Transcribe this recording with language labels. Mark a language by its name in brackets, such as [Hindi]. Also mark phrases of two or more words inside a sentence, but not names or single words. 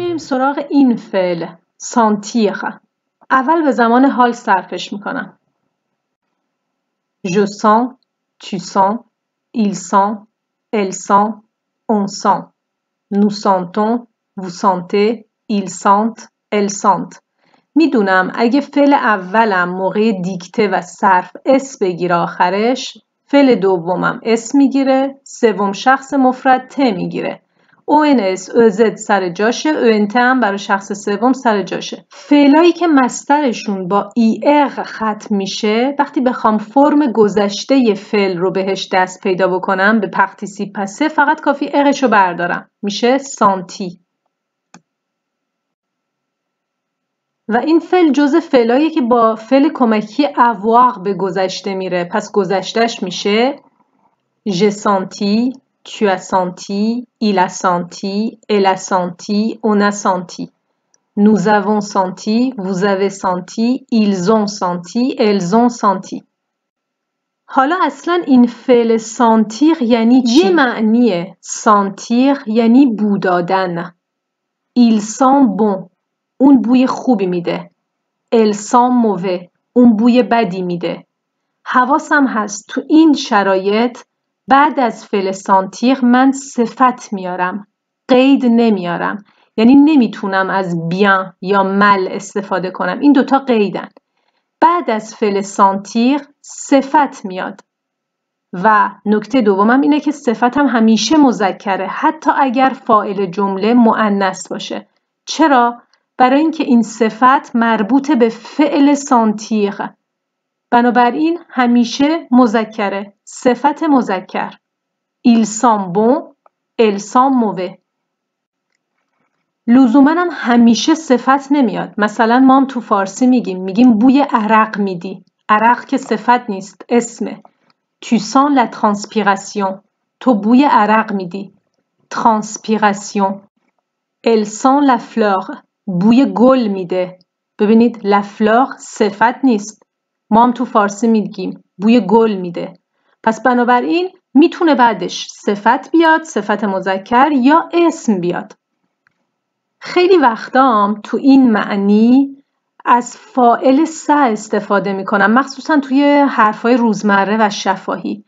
[Persian] سراغ این فعل سانتیر. اول به زمان حال صرفش میکنم. [French] Je sens, tu sens, il sent, elle sent, on sent. Nous sentons, vous sentez, ils sentent, elles sentent. [Persian] میدونم اگه فعل اولم موقع دیکته و صرف اس بگیره آخرش، فعل دومم اس میگیره، سوم شخص مفرد ت میگیره. ONS OZ سر جاشه، ONT هم برای شخص سوم سر جاشه. فعلایی که مصدرشون با ER ختم میشه، وقتی بخوام فرم گذشته ی فعل رو بهش دست پیدا بکنم به [French] participe passé, [Persian] فقط کافی اقشو بردارم، میشه سانتی. و این فعل جزء فعلاییه که با فعل کمکی avoir به گذشته میره، پس گذشتهش میشه [French] j'ai senti, tu as senti, il a senti, elle a senti, on a senti. Nous avons senti, vous avez senti, ils ont senti, elles ont senti. [Persian] حالا اصلا این فعل سانتیر یعنی چی؟ یه معنیه. سانتیر یعنی بو دادن. [French] Il sent bon. [Persian] اون بوی خوبی میده. [French] Elle sent mauvais. [Persian] اون بوی بدی میده. حواسم هست تو این شرایط بعد از فعل سانتیر من صفت میارم. قید نمیارم. یعنی نمیتونم از bien یا mal استفاده کنم. این دوتا قیدن. بعد از فعل سانتیر صفت میاد. و نکته دومم اینه که صفتم همیشه مذکره، حتی اگر فاعل جمله مؤنث باشه. چرا؟ برای اینکه این صفت مربوط به فعل سانتیر. بنابراین همیشه مذکره. صفت مذکر. [French] Il sent bon, elle sent mauvais. [Persian] لزوماً هم همیشه صفت نمیاد. مثلا ما هم تو فارسی میگیم بوی عرق میدی. عرق که صفت نیست، اسمه. [French] Tu sens la transpiration. [Persian] تو بوی عرق میدی. [French] Transpiration. Elle sent la fleur. [Persian] بوی گل میده. ببینید [French] la fleur [Persian] صفت نیست. ما هم تو فارسی میگیم بوی گل میده. پس بنابراین میتونه بعدش صفت بیاد، صفت مذکر، یا اسم بیاد. خیلی وقتام تو این معنی از فاعل سه استفاده میکنم، مخصوصا توی حرفای روزمره و شفاهی.